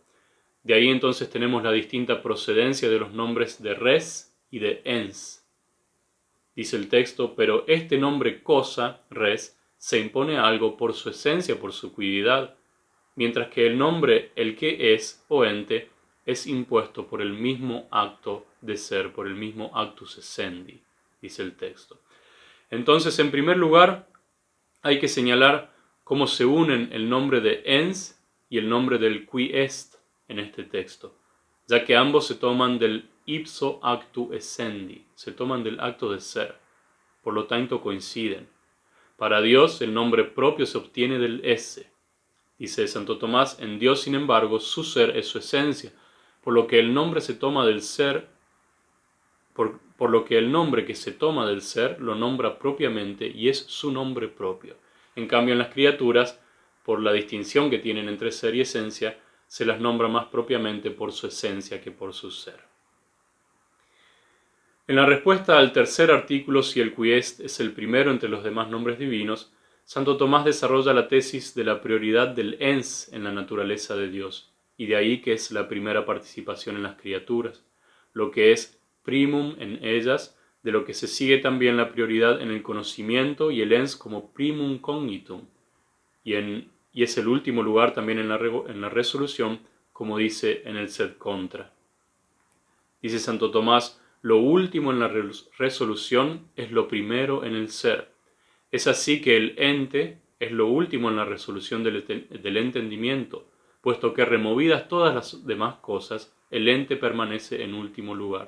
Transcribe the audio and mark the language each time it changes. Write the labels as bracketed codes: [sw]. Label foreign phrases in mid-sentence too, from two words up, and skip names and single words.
[es] De ahí entonces tenemos la distinta procedencia de los nombres de res y de ens. Dice el texto: pero este nombre cosa, res, se impone a algo por su esencia, por su cuididad, mientras que el nombre el que es o ente es impuesto por el mismo acto de ser, por el mismo [la] actus essendi, [es] dice el texto. Entonces, en primer lugar, hay que señalar cómo se unen el nombre de ens y el nombre del [la] qui est [es] en este texto, ya que ambos se toman del [la] ipso actu essendi, [es] se toman del acto de ser, por lo tanto coinciden. Para Dios el nombre propio se obtiene del esse. Dice Santo Tomás: en Dios, sin embargo, su ser es su esencia, por lo que el nombre se toma del ser, por lo que el nombre que se toma del ser lo nombra propiamente y es su nombre propio. En cambio, en las criaturas, por la distinción que tienen entre ser y esencia, se las nombra más propiamente por su esencia que por su ser. En la respuesta al tercer artículo, si el [la] qui est [es] es el primero entre los demás nombres divinos, Santo Tomás desarrolla la tesis de la prioridad del ens en la naturaleza de Dios, y de ahí que es la primera participación en las criaturas, lo que es primum en ellas, de lo que se sigue también la prioridad en el conocimiento y el ens como [la] primum cognitum, [es] y es el último lugar también en la resolución, como dice en el [la] sed contra. [es] Dice Santo Tomás: lo último en la resolución es lo primero en el ser. Es así que el ente es lo último en la resolución del entendimiento, puesto que removidas todas las demás cosas, el ente permanece en último lugar.